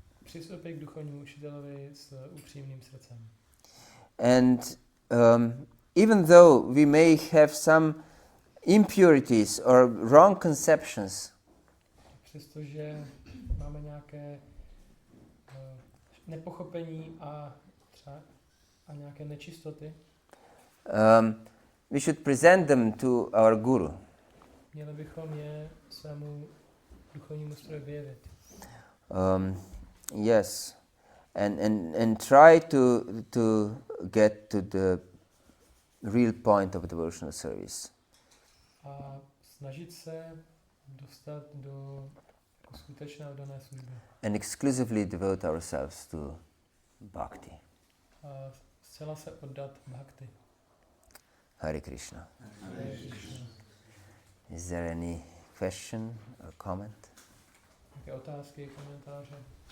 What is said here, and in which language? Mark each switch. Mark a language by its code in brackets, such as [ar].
[cs] Přistoupit k duchovnímu učitelovi s upřímným srdcem. [en] And even though we may have some impurities or wrong conceptions, [cs] Přestože máme nějaké nepochopení a třeba nějaké nečistoty, [en] we should present them to our guru. [cs] měli bychom je svému duchovnímu stroji vyjevit. [en] Yes, and try to get to the real point of devotional service. [cs] A snažit se dostat do skutečné oddané služby. [en] And exclusively devote ourselves to bhakti. [cs] A zcela se oddat bhakti. [sa] Hare Krishna. Hare Krishna. [en] Is there any question or comment [cs] Nějaké otázky, komentáře?